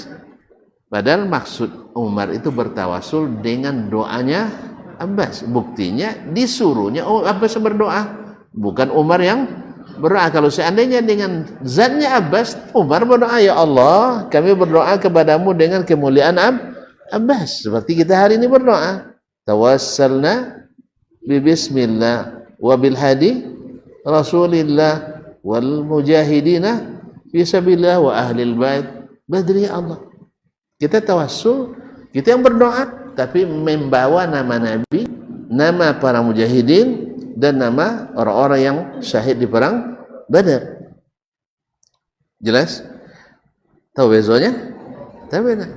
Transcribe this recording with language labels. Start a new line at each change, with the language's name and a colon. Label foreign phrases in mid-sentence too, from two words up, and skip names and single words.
Indonesian: Padahal maksud Umar itu bertawassul dengan doanya Abbas. Buktinya disuruhnya Abbas berdoa, bukan Umar yang berdoa. Kalau seandainya dengan zatnya Abbas, Umar berdoa,
Arabic: يا الله,
Indonesian: kami berdoa kepadamu dengan kemuliaan Abbas. Seperti kita hari ini berdoa,
Arabic: توسلنا ب بسم الله و بالهادي رسول الله والمجاهدين في سبيل الله و أهل البيت بدر، يا الله.
Indonesian: Kita tawassul, kita yang berdoa tapi membawa nama Nabi, nama para mujahidin dan nama orang-orang yang syahid di perang Badar. Jelas? Tahu bezonya? Tahu benar.